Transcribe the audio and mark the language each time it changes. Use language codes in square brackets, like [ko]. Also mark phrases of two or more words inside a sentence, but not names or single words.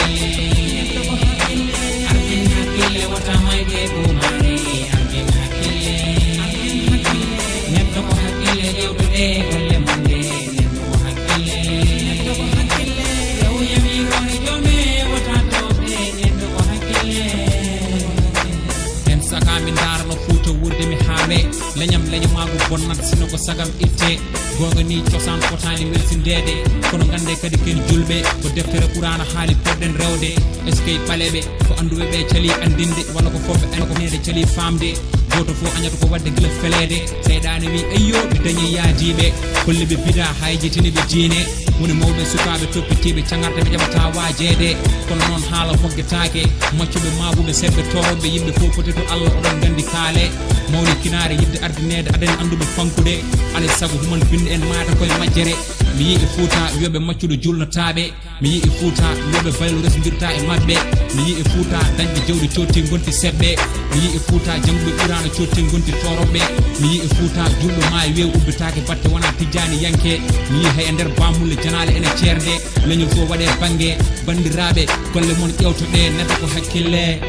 [ff] hakkille alfin hakkille wata mayde ɗumare alfin hakkille neɗɗo ko hakkille jewtoɗe golle mabɓe neɗɗo ko hakkille rew yamirore joomi wata toɓde neɗɗo ko hakkille en sakami darano Fouta wurde mi haale leñam leñamago bonnat sino ko sagam itte gonga ni cosaan fotani welsindede kono gande kadi ken julɓe ko deftere qur'ana haali podden rewde [fr] est ce que [ff] ɓaleɓe ko anduɓe ɓe cali andinde walla ko fomɓe en ko nede cali famde goto fo añata ko wadde gila felede seyɗane wi ayyo ɓe dañi yaadiɓe kolleɓe bida hayjitiniɓe diine woni mawɓe sukaɓe toppitiɓe cangarta ɓe jaɓata wajeede kono noon haala moggetake maccuɓe mabuɓe sebɓe toroɓe yimɓe fo [fr] peut être [ff] Allah oɗon gandi kaale mawni kinare yidde ardinede adani anduɓe fankude alay saago human binde en maata koye majjere mi yii e Fouta wiyoɓe maccuɗo julnotaɓe mi yii e Fouta wiyoɓe baylo resdirta e mabɓe mi yii e Fouta dañɓe jawdi cotti gonti seɓɓe mi yii e Fouta jangɓe ɓurano cotti gonti toroɓɓe mi yii e Fouta julɗo maayi wew ubbitake batte wona tijjani yanke mi yii hay e nder bamulle janale ene ceerde leñol fo waɗe banggue bandiraɓe golle moon ƴewtoɗe neɗɗo ko hakkille